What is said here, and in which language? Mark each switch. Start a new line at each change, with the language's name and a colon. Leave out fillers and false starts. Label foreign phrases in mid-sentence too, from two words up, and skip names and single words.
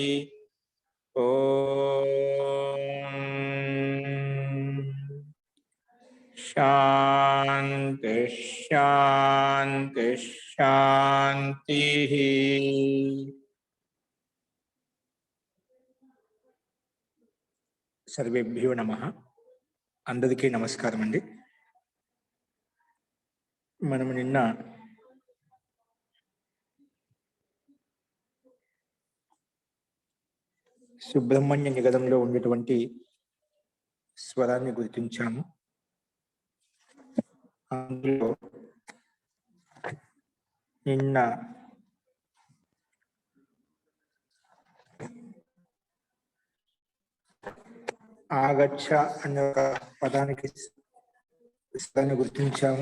Sanskrit: ओम शांति शांति शांति। सर्वेभ्यो नमः।
Telugu: అందరికీ నమస్కారం అండి। మనం నిన్న సుబ్రహ్మణ్య నిగదంలో ఉండేటువంటి స్వరాన్ని గుర్తించాము. అందులో నిన్న ఆగచ్చ అనే ఒక పదానికి స్వరాన్ని గుర్తించాము.